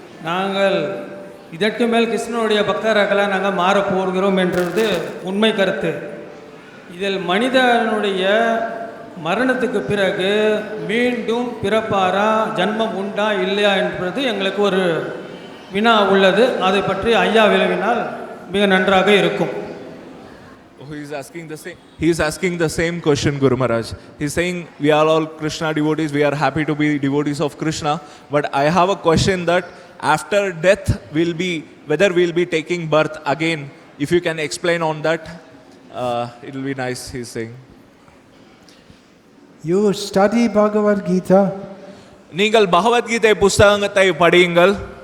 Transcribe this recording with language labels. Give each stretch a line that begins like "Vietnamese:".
Tamil: நாங்கள் இதற்கு மேல் கிருஷ்ணனுடைய பக்தர்களாக நாங்கள் மாறப்போகிறோம் என்றது உண்மை கருத்து. இதில் மனிதனுடைய மரணத்துக்கு பிறகு மீண்டும் பிறப்பாரா, ஜன்மம் உண்டா இல்லையா என்பது எங்களுக்கு ஒரு வினா உள்ளது. அதை பற்றி ஐயா விளவினால் மிக நன்றாக இருக்கும்.
English: He is asking the same question, Guru Maharaj. He is saying we are all Krishna devotees, we are happy to be devotees of Krishna, but I have a question that after death whether we will be taking birth again. If you can explain on that, it will be nice, he is saying. You study Bhagavad Gita.
Tamil: நீங்கள் பகவத் கீதை புத்தகத்தை படியுங்கள்.